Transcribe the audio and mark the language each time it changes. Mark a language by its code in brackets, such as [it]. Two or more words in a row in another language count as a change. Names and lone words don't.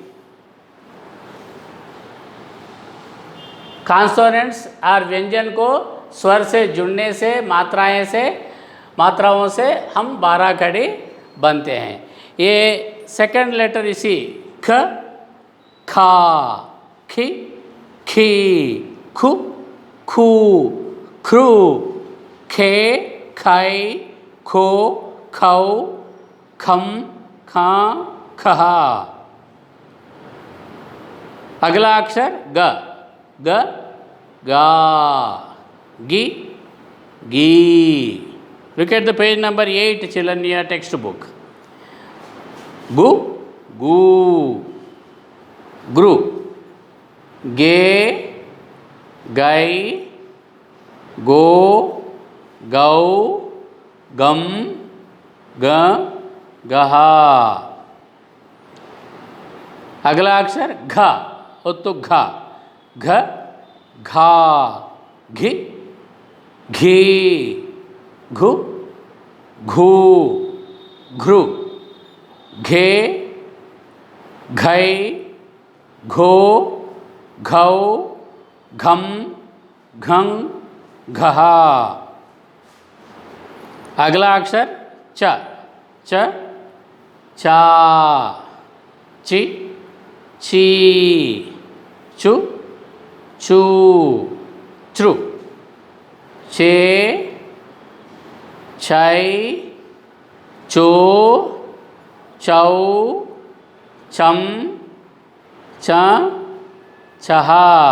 [hi] कॉन्सोनेंट्स और व्यंजन को स्वर से जुड़ने से मात्राओं से हम 12 खड़ी बनते हैं. ये [en] second letter [hi] इसी ख, खा, खी, खी, खु, खू, ख्रू, खे, खै, खो, खौ, खम, खां, खहा. अगला अक्षर ग, ग, गा, गी, गी. [en] Look at the page number 8, children, in your textbook. [hi] गु, गू, ग्रु, गे, गै, गो, गौ, गम, ग, गहा. अगला अक्षर घ, तो घ, घ, घा, घी, घी, घु, घू, घृ, घे, घै, घो, घौ, घम, घं, घहा. अगला अक्षर च, च, चा, ची, ची, चु, चू, च्रु, चे, छै, चो, चौ, चम, च, छहा.